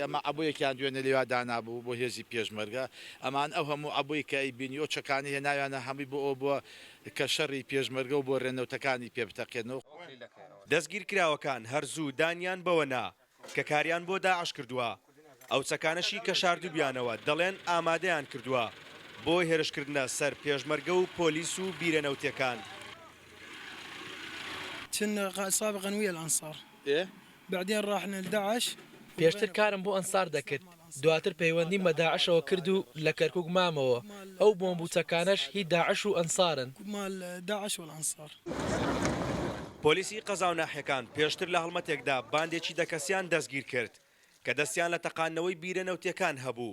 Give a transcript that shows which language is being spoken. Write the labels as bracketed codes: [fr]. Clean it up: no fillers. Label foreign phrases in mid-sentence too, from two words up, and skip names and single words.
[ckb] ئەمە عەبۆیەکیان دوێنە لێوا دانابوو بۆ هێزی پێشمەرگە. ئەمان ئەو هەموو عەبۆی کە ئەیبینیەوە چەکانی هێناویانە هەمووی بۆ ئەو بووە کە شەڕی پێشمەرگە و بۆ رێنەوتەکانی پێ بتەقێنەوە. دەستگیرکراوەکان هەرزوو دانیان بەوە نا کە کاریان بۆ داعش کردووە. ئەو چەکانەشی کە شاردووبیانەوە دەڵێن ئامادەیان کردووە بۆ هێرشکردنە سەر پێشمەرگە و پۆلیس و بیرەنەوتیەکان. [ar] كنا سابقا ويا الانصار إيه؟ بعدين راحنا لداعش. [ckb] پێشتر کارم بۆ ئەنسار دەکرد، دواتر پەیوەندیم بە داعشەوە کرد و لە کەرکووک مامەوە. ئەو بۆمبوچەکانەش هی داعش و ئەنسارن. [ar] مال داعش والانصار. [ckb] پۆلیسی قەزا و ناحیەکان پێشتر لە هەڵمەتێکدا باندێکی دەکەسیان دەستگیر کرد کە دەستیان لە تەقانەوەی بیرەنەوتیەکان هەبوو.